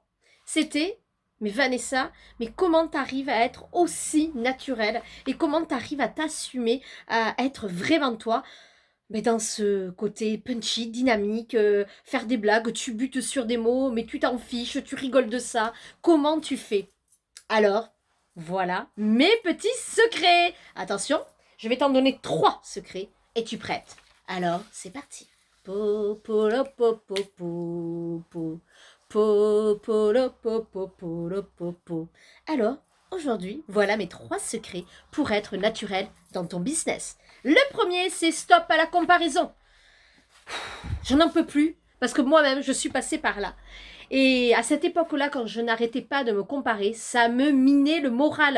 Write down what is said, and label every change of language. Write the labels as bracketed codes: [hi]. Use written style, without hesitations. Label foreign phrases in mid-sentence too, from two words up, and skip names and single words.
[fr] C'était, mais Vanessa, mais comment t'arrives à être aussi naturelle et comment t'arrives à t'assumer, à être vraiment toi, mais dans ce côté punchy, dynamique, faire des blagues, tu butes sur des mots, mais tu t'en fiches, tu rigoles de ça. Comment tu fais? Alors, voilà mes petits secrets. Attention, je vais t'en donner 3 secrets. Es-tu prête? Alors, c'est parti. Po, po, lo, po, po, po, po. Po, po, lo, po, po, po, lo, po, po. Alors, aujourd'hui, voilà mes 3 secrets pour être naturel dans ton business. Le premier, c'est stop à la comparaison. Je n'en peux plus parce que moi-même, je suis passée par là. Et à cette époque-là, quand je n'arrêtais pas de me comparer, ça me minait le moral.